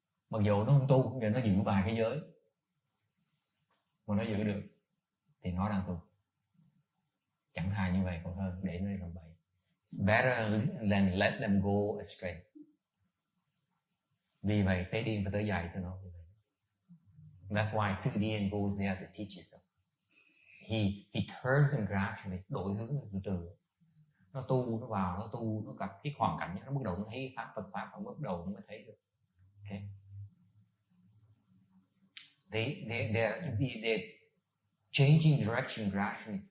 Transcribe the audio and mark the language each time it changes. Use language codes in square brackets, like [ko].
[vi] Mặc dù nó không tu, nhưng nó giữ vài cái giới, mà nó giữ được, thì nó đang tu. Chẳng thà như vậy còn hơn, để nó đi làm bậy. [en] It's better than let them go astray. [vi] Vì vậy, tế điên phải tới dạy cho nó. [en] That's why Sư Điên goes there to teach you something. He turns and gradually, [vi] đổi hướng từ từ. Nó tu, nó vào, nó tu, nó gặp cái hoàn cảnh, nó bắt đầu nó thấy pháp Phật pháp, nó bắt đầu nó mới thấy được. [en] Okay. They're changing direction gradually.